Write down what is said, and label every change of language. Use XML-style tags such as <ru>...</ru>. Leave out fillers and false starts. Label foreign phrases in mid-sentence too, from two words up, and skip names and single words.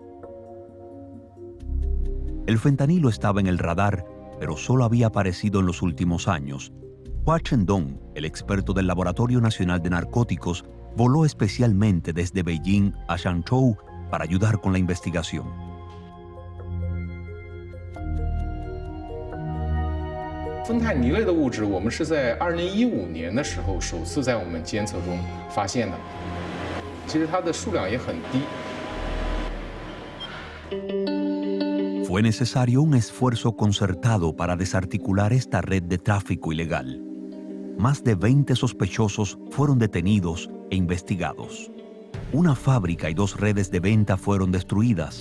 <es>El fentanilo estaba en el radar, pero solo había aparecido en los últimos años. Hua Chendong, el experto del Laboratorio Nacional de Narcóticos, voló especialmente desde Beijing a Changzhou para ayudar con la investigación.</es> <zh>芬太尼类的物质，我们是在2015年的时候首次在我们监测中发现的。其实它的数量也很低。</zh> <es>Fue necesario un esfuerzo concertado para desarticular esta red de tráfico ilegal. Más de 20 sospechosos fueron detenidos e investigados. Una fábrica y 2 redes de venta fueron destruidas.</es>